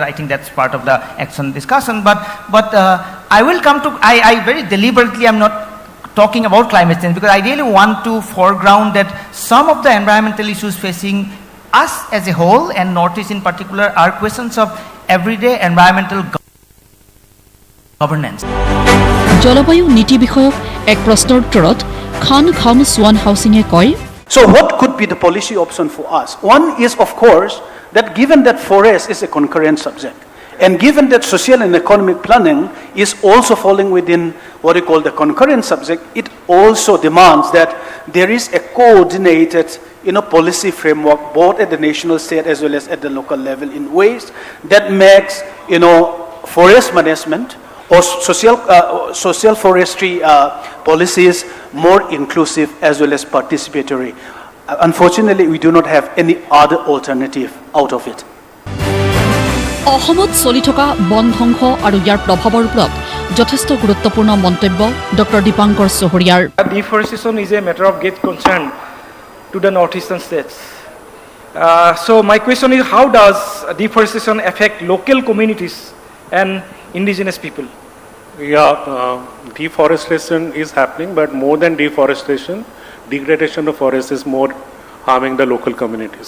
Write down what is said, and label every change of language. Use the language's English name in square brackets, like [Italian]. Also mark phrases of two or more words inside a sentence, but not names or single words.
[English] I think that's part of the action discussion. But I will come to, I very deliberately am not talking about climate change because I really want to foreground that some of the environmental issues facing us as a whole and Northeast in particular are questions of everyday environmental governance. [Assamese] জলবায়ু নীতি বিষয়ক এক প্ৰশ্নৰ উত্তৰত খান খাম সোৱান হাউচিঙে কয় [English] So what could be the policy option for us? One is, of course, that given that forest is a concurrent subject, and given that social and economic planning is also falling within what we call the concurrent subject, it also demands that there is a coordinated policy framework both at the national, state as well as at the local level in ways that makes forest management or social forestry policies more inclusive as well as participatory. Unfortunately, we do not have any other alternative out of it. [Assamese] অসমত চলি থকা বন ধ্বংস আৰু ইয়াৰ প্ৰভাৱৰ ওপৰত যথেষ্ট গুৰুত্বপূৰ্ণ মন্তব্য ডক্টৰ দীপাংকৰ চহৰীয়াৰ [English] Deforestation is a matter of great concern to the northeastern states. So my question is, how does deforestation affect local communities and indigenous people? Deforestation is happening, but more than deforestation, degradation of forest is more harming the local communities.